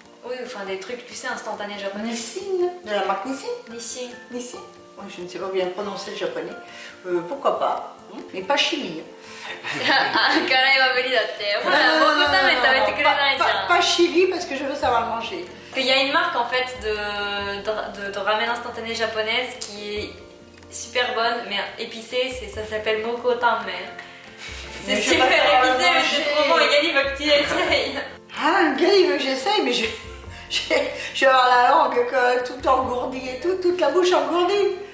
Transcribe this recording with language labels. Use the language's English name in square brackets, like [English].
[French] Oui, enfin des trucs, tu sais, instantanés japonais. Nissin, de la marque Nissin. Nissin. Nissin. Oui, je ne sais pas bien prononcer le japonais. Pourquoi pas, mais pas chili. [Japanese] 辛いは無理だってほら僕のために食べてくれないじゃん [French] Pas chili parce que je veux savoir le manger. Il y a une marque en fait de ramen instantané japonaise qui est super bonne mais épicée, ça s'appelle Moko Tanmen. C'est super épicé mais c'est trop bon et Gali veut que tu essayes. Ah, Gali veut que j'essaye mais je vais avoir la langue tout engourdie et tout, toute la bouche engourdie.